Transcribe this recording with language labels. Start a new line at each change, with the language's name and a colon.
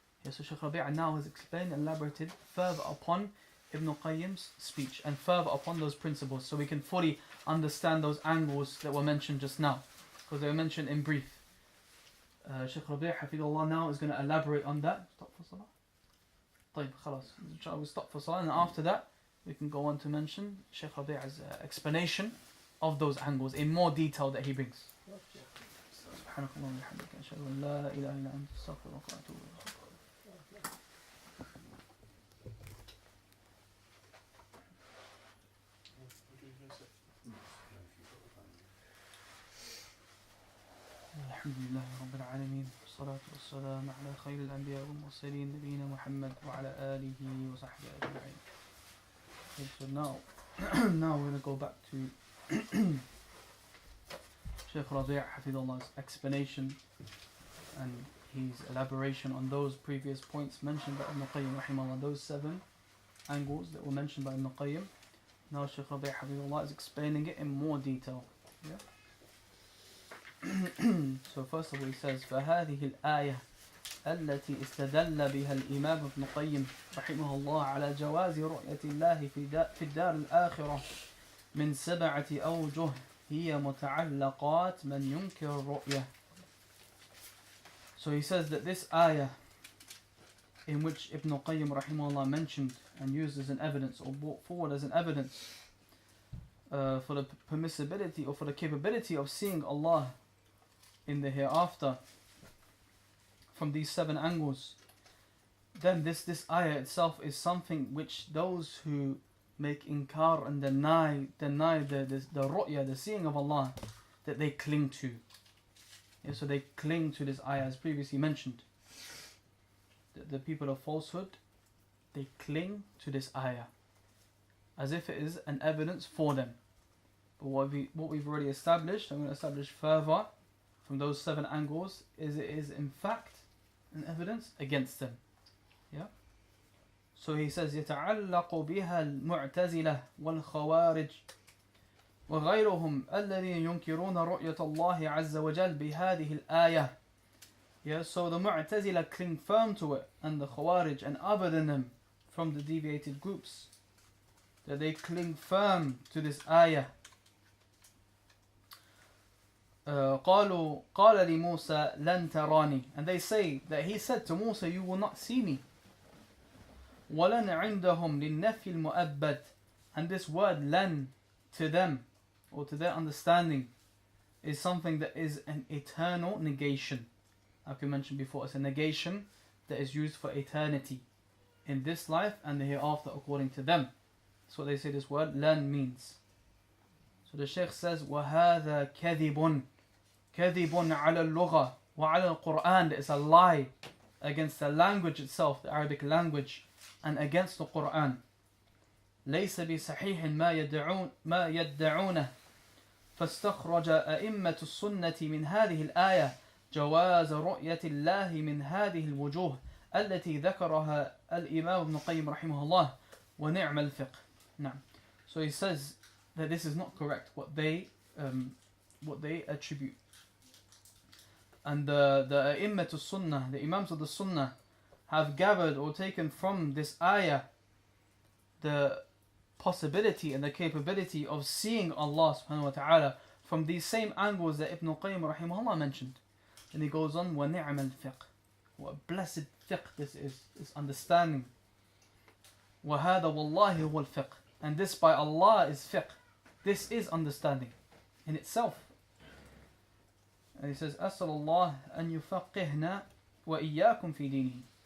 English: So Shaykh Rabī' now has explained and elaborated further upon Ibn Al-Qayyim's speech and further upon those principles, so we can fully understand those angles that were mentioned just now, because they were mentioned in brief. Shaykh Rabī' hafidhullah now is going to elaborate on that. Stop for salah.
Arabic: طيب خلاص.
English: Inshallah we'll stop for salah, and after that we can go on to mention Shaykh Rabi''s explanation of those angles in more detail that he brings.
Arabic: سبحانك اللهم وبحمدك أشهد أن لا إله إلا أنت أستغفرك وأتوب إليك. الحمد لله رب العالمين والصلاة والسلام على خير الأنبياء والمرسلين نبينا محمد وعلى آله وصحبه أجمعين.
English: Okay, so now we're going to go back to Shaykh Rabī' Hafidhullah's explanation and his elaboration on those previous points mentioned by Ibn Qayyim rahimahullah, those 7 angles that were mentioned by Ibn Qayyim. Now Shaykh Rabī' Hafidhullah is explaining it in more detail. Yeah? So first of all he says
Arabic: فهذه الآية التي استدل بها الإمام ابن قيم رحمه الله على جواز رؤية الله في الدار الآخرة من 7 أوجه هي متعلقات من ينكر الرؤية.
English: So he says that this ayah, in which Ibn Qayyim rahimahullah mentioned and used as an evidence or brought forward as an evidence for the permissibility or for the capability of seeing Allah in the hereafter from these 7 angles, then this ayah itself is something which those who make inkar and deny the ru'ya, the seeing of Allah, that they cling to. Yeah, so they cling to this ayah as previously mentioned. The people of falsehood, they cling to this ayah as if it is an evidence for them. But what we've already established, I'm going to establish further from those 7 angles, is it is in fact an evidence against them. Yeah. So he says
Arabic: يتعلق بها المعتزلة والخوارج وغيرهم الذين ينكرون رؤية الله عز وجل بهذه الآية.
English: Yeah, so the Mu'tazila cling firm to it, and the Khawarij and other than them from the deviated groups, that they cling firm to this ayah.
Arabic: قالوا قال لموسى لن تراني,
English: and they say that he said to Musa, you will not see me.
Arabic: ولن عندهم للنفي المؤبد,
English: and this word لن to them or to their understanding is something that is an eternal negation. Like we mentioned before, it's a negation that is used for eternity in this life and the hereafter according to them. That's what they say this word لن means. So the Shaykh says
Arabic: وَهَذَا كَذِبٌ عَلَى اللُّغَةِ وَعَلَى الْقُرْآنِ,
English: that is a lie against the language itself, the Arabic language, and against the Quran.
Arabic: لَيْسَ بِصَحِيحٍ مَا يَدَّعُونَهُ فاستخرج أئمة السنة من هذه الآية جواز رؤية الله من هذه الوجوه التي ذكرها الإمام ابن القيم رحمه الله ونعم الفقه. نعم.
English: So he says that this is not correct, what they attribute. And the A'immat al-Sunnah, the Imams of the Sunnah, have gathered or taken from this ayah the possibility and the capability of seeing Allah subhanahu wa ta'ala from these same angles that Ibn Qayyim rahimahullah mentioned. And he goes on,
Arabic: وَنِعْمَ الْفِقْهِ,
English: what a blessed fiqh this is understanding.
Arabic: وَهَذا وَاللَّهِ هُوَ الْفِقْهِ,
English: and this by Allah is fiqh. This is understanding in itself. And he says,
Arabic: أَسْأَلُ اللَّهِ أَن يُفَقِّهْنَا وَإِيَّاكُمْ فِي دِينِهِ.